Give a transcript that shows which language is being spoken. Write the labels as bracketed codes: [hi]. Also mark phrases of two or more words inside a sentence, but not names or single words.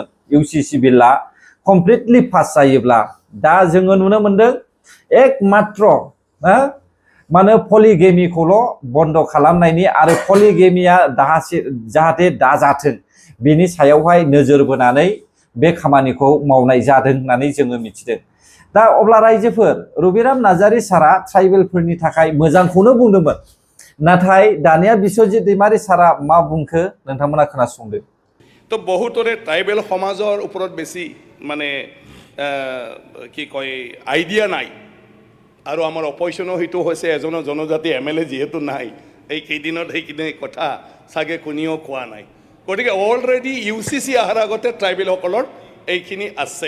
[brx] UCC बिलआ कमप्लिटलि पास जायोब्ला दा जोङो नुनो मोनदों एकमात्र माने पलिगेमिखौल' बन्द खालामनायनि आरो पलिगेमिया जाहाथे दाजाथों बेनि सायावहाय नोजोर बोनानै बे खामानिखौ मावनाय जादों होननानै जोङो मिथिदों। दा अब्ला रायजोफोर, रबिराम नार्जारी सारा ट्राइबेलफोरनि थाखाय मोजांखौनो बुंदोंमोन। नाथाय दानिया बिश्वजित दैमारी सारा मा बुंखो नोंथांमोना खोनासंदो। [as] তো বহুতৰে ট্ৰাইবেল সমাজৰ ওপৰত বেছি মানে কি কয় আইডিয়া নাই। আৰু আমাৰ অপজিশ্যনো সেইটো হৈছে এজনৰ জনজাতি MLA যিহেতু নাই, এই কেইদিনত সেইখিনি কথা চাগে কোনেও কোৱা নাই। গতিকে অলৰেডি UCC অহাৰ আগতে ট্ৰাইবেলসকলৰ এইখিনি আছে।